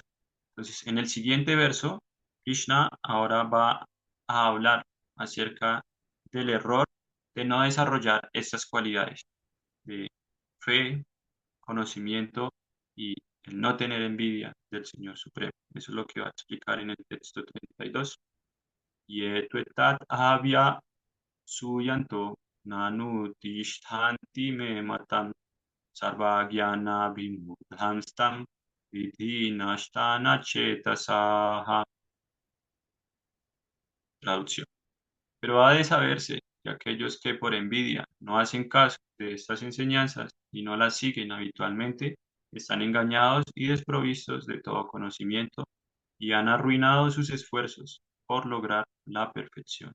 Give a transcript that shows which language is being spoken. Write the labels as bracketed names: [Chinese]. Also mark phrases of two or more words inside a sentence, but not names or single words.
[Spanish] Entonces, en el siguiente verso, Krishna ahora va a hablar acerca del error de no desarrollar estas cualidades de fe, conocimiento y el no tener envidia del Señor Supremo. Eso es lo que va a explicar en el texto 32. [Sanskrit] Yetuetat avya suyanto nanu tishtanti me matam sarvagyana bimudhamstam vidhi nashtana chetasaha. [Spanish] Traducción. Pero ha de saberse que aquellos que por envidia no hacen caso de estas enseñanzas y no las siguen habitualmente, están engañados y desprovistos de todo conocimiento y han arruinado sus esfuerzos por lograr la perfección.